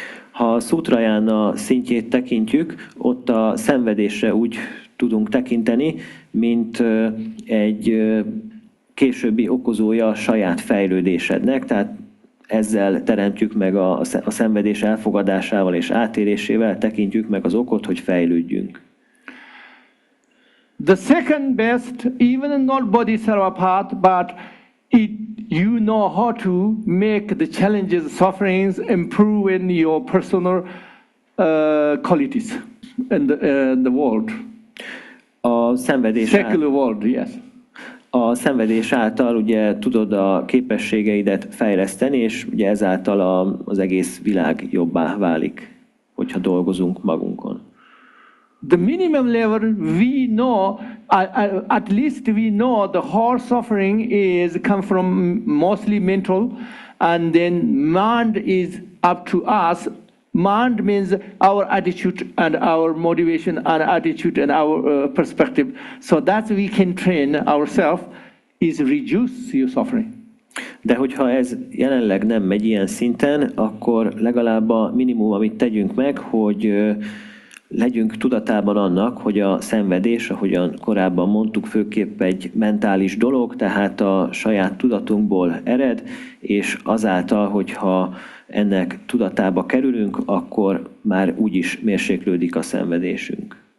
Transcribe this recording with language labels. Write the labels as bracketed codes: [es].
[hu] Ha a Szútrajána szintjét tekintjük, ott a szenvedésre úgy tudunk tekinteni, mint egy későbbi okozója a saját fejlődésednek, tehát ezzel teremtjük meg a szenvedés elfogadásával és átérésével, tekintjük meg az okot, hogy fejlődjünk. [en] The second best, even not bodhisattva path, but you know how to make the challenges, sufferings, improve in your personal qualities in the world. [hu] A szenvedés [en] Secular world, yes. [hu] A szenvedés által ugye tudod a képességeidet fejleszteni, és ugye ezáltal az egész világ jobbá válik, hogyha dolgozunk magunkon. [en] The minimum level we know, at least we know the whole suffering is come from mostly mental, and then mind is up to us. Mind means our attitude and our motivation and attitude and our perspective. So that we can train ourselves is reduce your suffering. [hu] De hogyha ez jelenleg nem megy ilyen szinten, akkor legalább a minimum, amit tegyünk meg, hogy legyünk tudatában annak, hogy a szenvedés, ahogyan korábban mondtuk, főképp egy mentális dolog, tehát a saját tudatunkból ered, és azáltal, hogyha ennek tudatába kerülünk, akkor már úgyis mérséklődik a szenvedésünk.